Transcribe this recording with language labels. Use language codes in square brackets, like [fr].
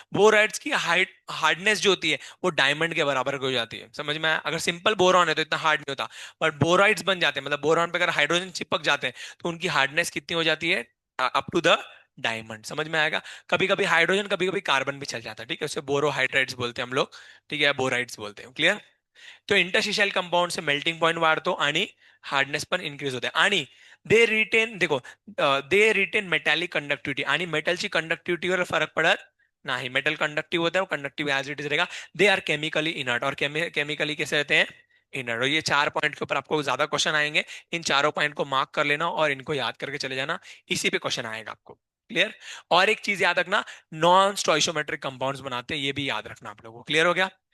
[hi] Borides की hardness जो होती है वो डायमंड के बराबर हो जाती है, समझ में आया? अगर सिंपल बोरॉन है तो इतना हार्ड नहीं होता, बट बोराइड्स बन जाते हैं, मतलब बोरॉन पे अगर हाइड्रोजन चिपक जाते हैं, तो उनकी हार्डनेस कितनी हो जाती है, अप टू द डायमंड, समझ में आएगा? कभी कभी हाइड्रोजन, कभी कभी कार्बन भी चल जाता है, ठीक है, उसे बोरोहाइड्रेट्स बोलते हैं हम लोग, ठीक है, बोराइड्स बोलते हैं, क्लियर? तो इंटरस्टिशियल कंपाउंड से [mr] मेल्टिंग पॉइंट वाढतो आणि हार्डनेस पण इन्क्रीज होते आणि [en] they retain, देखो, they retain metallic conductivity, [mr] आणि मेटलची कंडक्टिव्हिटीवर फरक पडत नाही, [hi] मेटल कंडक्टिव होता है, वो कंडक्टिव एज इट इज रहेगा। [en] they are chemically inert, [hi] और केमिकली कैसे रहते हैं, इनर्ट। और ये 4 पॉइंट के ऊपर आपको ज्यादा क्वेश्चन आएंगे, इन चारों पॉइंट को मार्क कर लेना और इनको याद करके चले जाना, इसी पे क्वेश्चन आएगा आपको, क्लियर? और एक चीज याद रखना, नॉन स्टोइशोमेट्रिक कंपाउंड्स बनाते हैं, ये भी याद रखना आप लोगों को, क्लियर हो गया?